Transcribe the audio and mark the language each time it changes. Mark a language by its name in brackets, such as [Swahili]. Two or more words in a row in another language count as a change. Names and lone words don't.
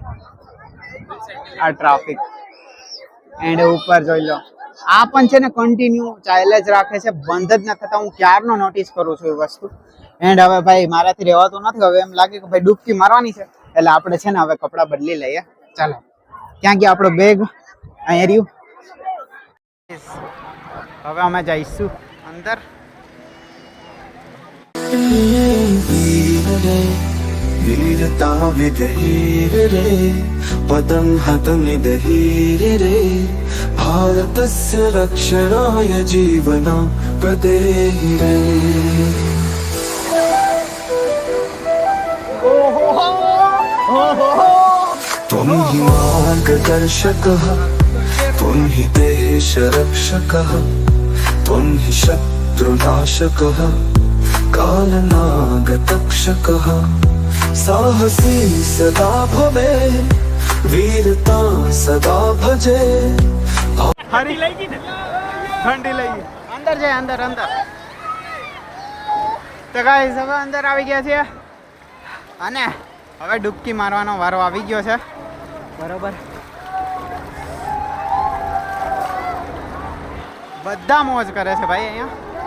[Gujarati] આ ટ્રાફિક એન્ડ ઉપર જોઈ લો, આ પણ છે ને કન્ટિન્યુ ચાલે જ રાખે છે, બંધ જ ન થતા. હું ક્યારનો નોટિસ કરું છું એ વસ્તુ. એન્ડ હવે ભાઈ મારાથી રહેવાતું નથી. હવે એમ લાગે કે ભાઈ ડૂબકી મારવાની છે, એટલે આપણે છે ને હવે કપડાં બદલી લઈએ. ચાલો, ક્યાં ગયા આપણો બેગ? અહીંયા રહ્યું. હવે અમે જઈશું અંદર. [Sanskrit] वीरता विधीर रे पदं हतमिदहीर रे भारतस्य रक्षणाय जीवनं प्रदेहि रे. त्वं हि मार्गदर्शकः, त्वं हि देशरक्षकः, त्वं हि शत्रुनाशकः, कालनागतक्षकः. साहसी सदा भवे, वीरता सदा भजे. [Gujarati] હરી લઈ ગઈ ને, ઠંડી લઈ ગઈ. અંદર જાય, અંદર અંદર. તો ગાઈસ હવે અંદર આવી ગયા છે અને હવે ડૂબકી મારવાનો વારો આવી ગયો છે. બરોબર, બધા મોજ કરે છે ભાઈ અહીંયા.